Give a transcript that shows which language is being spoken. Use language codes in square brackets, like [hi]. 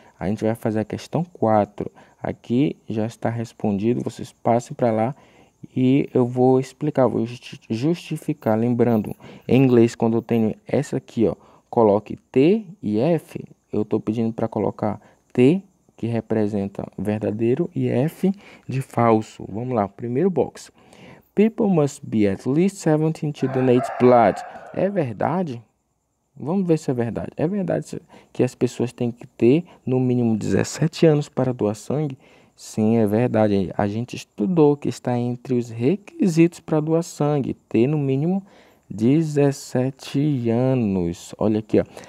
[pt] A gente vai fazer a questão 4. Aqui já está respondido, vocês passem para lá e eu vou explicar, vou justificar. Lembrando, em inglês, quando eu tenho essa aqui, ó, coloque T e F, eu estou pedindo para colocar T, que representa verdadeiro, e F de falso. Vamos lá, primeiro box. [en] People must be at least 17 to donate blood. [pt] É verdade? Vamos ver se é verdade. É verdade que as pessoas têm que ter no mínimo 17 anos para doar sangue? Sim, é verdade. A gente estudou que está entre os requisitos para doar sangue, ter no mínimo 17 anos. Olha aqui, ó.